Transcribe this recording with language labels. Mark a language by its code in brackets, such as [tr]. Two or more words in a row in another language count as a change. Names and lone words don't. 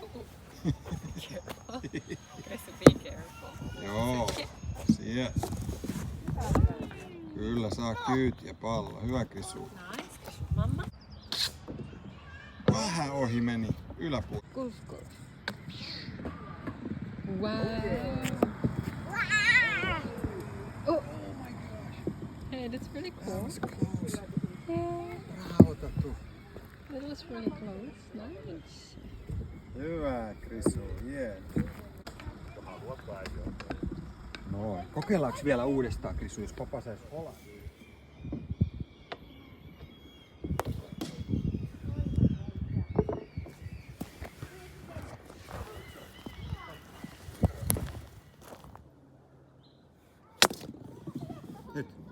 [fi] Joo, siellä. Kyllä saa kyytiä pallo. Hyvä Krisu. Vähän ohi meni yläpuolella. Kusko. [en] Wow. Oh my gosh. Hey, that's really cool. That was close. Yeah. Bravo, Tatu. That was really close. Nice. [fi] Hyvä Krisu, yeah. Noin. Kokeillaanko vielä uudestaan Krisu, jos papa saisi olla? Nyt.